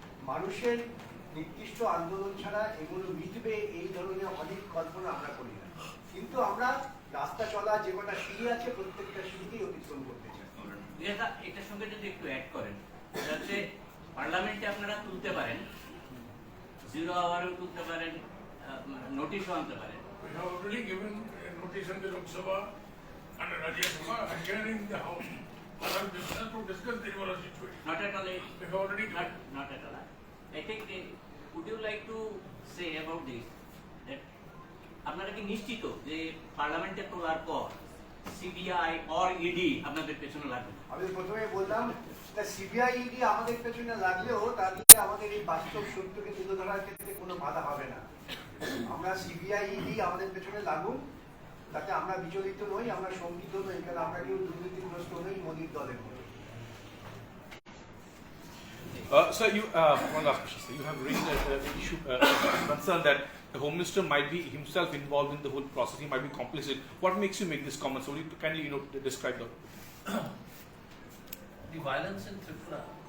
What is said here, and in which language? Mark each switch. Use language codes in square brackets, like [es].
[bn] মানুষের নির্দিষ্ট আন্দোলন ছাড়া এগুলো মিটবে এই ধরনের অনেক কল্পনা আমরা করি না, কিন্তু আমরা রাস্তা চলা যে কটা সিঁড়ি আছে প্রত্যেকটা সিঁড়িতেই অতিক্রম করতে চাই। এটার সঙ্গে যদি একটু অ্যাড করেন, যাতে পার্লামেন্টে আপনারা তুলতে পারেন, 0 আওয়ারেও তুলতে পারেন, নোটিশও আনতে পারেন। [en] We have already given a notice in the Lok Sabha and Rajya Sabha adjourning the House. Other business to discuss the Tripura situation. Not at all. We have already given. Not at all. I think, would you like to say about this that [bn] আপনারা কি নিশ্চিত যে পার্লামেন্টে তোলার পর CBI or ED আপনাদের পেছনে লাগবে? আমি প্রথমে বললাম সিবিআই ইডি আমাদের পেছনে লাগলেও তাহলে আমাদের এই বাস্তব সত্যকে তুলে ধরার ক্ষেত্রে কোনো বাধা হবে না। আমরা সিবিআই ইডি আমাদের পেছনে লাগুন, তাতে আমরা বিচলিত নই, আমরা শঙ্কিত নই, কারণ আমরা কেউ দুর্নীতিগ্রস্ত নই মোদীর দলের মতো। [en] Sir, one last question. Sir. You have raised an issue, concern that the Home Minister might be himself involved in the whole process. He might be complicit. What makes you make this comment? So, will you kindly, describe that? The violence in Tripura.